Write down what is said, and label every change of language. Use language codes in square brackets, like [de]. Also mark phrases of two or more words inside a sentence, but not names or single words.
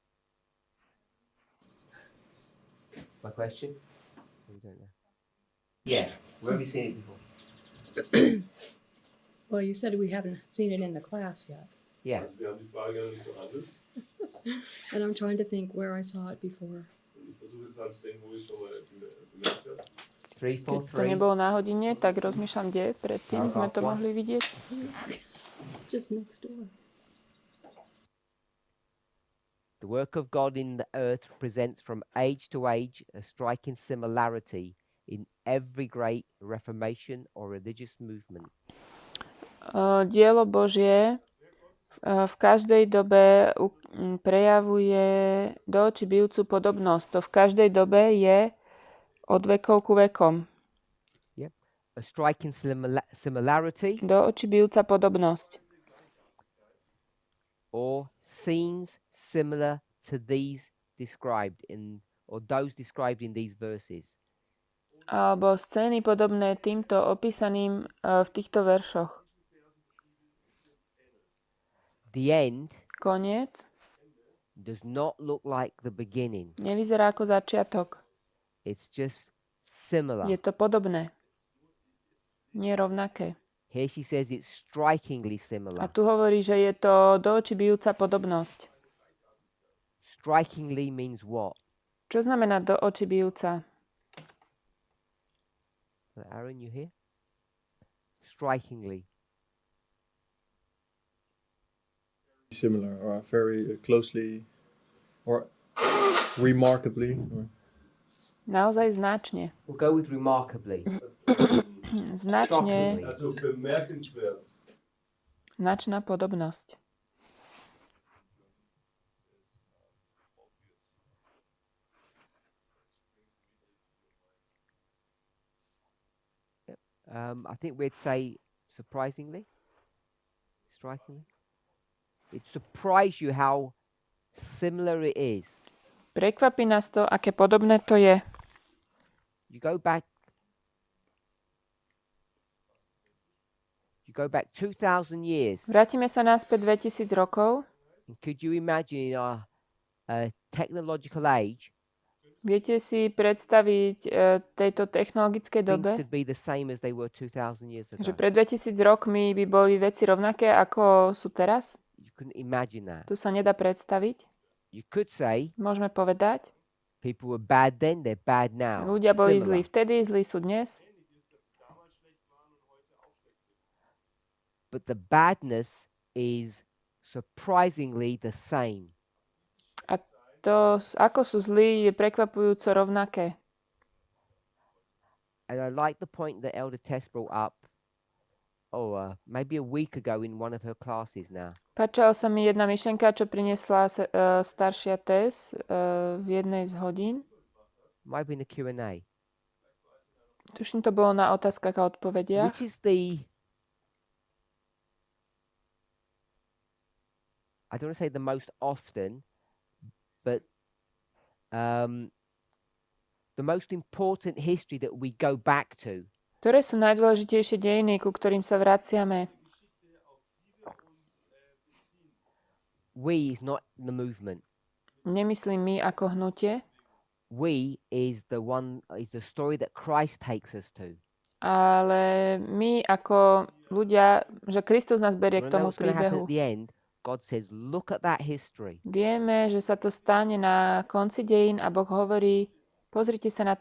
[en] My question? We don't know. Yeah. Where have you seen it before? Well, you said we haven't seen it in the class yet. Yeah. [de] Also wir haben die Frage ja nicht behandelt. [en] And I'm trying to think where I saw it before. [de] Ich versuche jetzt dran zu denken, wo ich schon mal bemerkt habe. [sk] Keď to 343. nebolo na hodine, tak rozmýšľam, kde predtým sme to mohli vidieť. [en] Just next door. The work of God in the earth presents from age to age a striking similarity in every great reformation or religious movement. [sk] Dielo Božie v každej dobe prejavuje do očí bijúcu podobnosť. To v každej dobe je od vekov ku vekom. [en] A striking similarity [sk] Do očí bijúca podobnosť. [en] or scenes similar to these described in, or those described in these verses. [sk] Alebo scény podobné týmto opísaným v týchto veršoch. [en] The end [sk] Koniec [en] does not look like the beginning. [sk] nevyzerá ako začiatok. [en] It's just similar. [sk] Je to podobné. Nie rovnaké. [en] Here she says it's strikingly [sk] A [en] similar. [sk] tu hovorí, že je to do očí bijúca podobnosť. [en] Strikingly means what? [sk] Čo znamená do očí bijúca? [en] Aaron, you here? Strikingly. Similar or very closely or remarkably. [sk] Naozaj značne. [en] We'll go with remarkably. [sk] Značne, [de] Also bemerkenswert. [sk] značná podobnosť. [en] I think we'd say surprisingly, strikingly. It surprised you how similar it is. [sk] Prekvapí nás to, aké podobné to je. [en] You go back 2,000 years. [sk] Vrátime sa naspäť 2000 rokov. [en] And could you imagine in our technological age, [sk] Viete si predstaviť tejto technologickej [en] things [sk] dobe, [en] could be the same as they were 2,000 years ago? [sk] že pred 2000 rokmi by boli veci rovnaké, ako sú teraz? [en] You couldn't imagine that. [sk] To sa nedá predstaviť. [en] You could say [sk] Môžeme povedať, [en] people were bad then, they're bad now. [sk] ľudia boli [en] Similar. [sk] zlí vtedy, zlí sú dnes. [en] But the badness is surprisingly the same. [sk] A to, ako sú zlí, je prekvapujúco rovnaké. [en] And I like the point that Elder Tess brought up, maybe a week ago in one of her classes now. [sk] Páčila sa mi jedna myšlenka, čo priniesla staršia Tess v jednej z hodín. [en] Might be in the Q&A. [sk] Tuším, to bolo na otázkach a odpovediach. [en] Which is the, I don't want to say the most often, but the most important history that we go back to. [sk] Ktoré sú najdôležitejšie dejiny, ku ktorým sa vraciame? [en] We is not the movement. [sk] Nemyslím my ako hnutie, [en] We is the story that Christ takes us to. [sk] ale my ako ľudia, že Kristus nás berie k [en] Wanna know [sk] tomu [en] what's going to happen [sk] príbehu. [en] at the end? God says, look at that history. [sk] Vieme, že sa to stane na konci dejín a Boh hovorí, pozrite sa na tie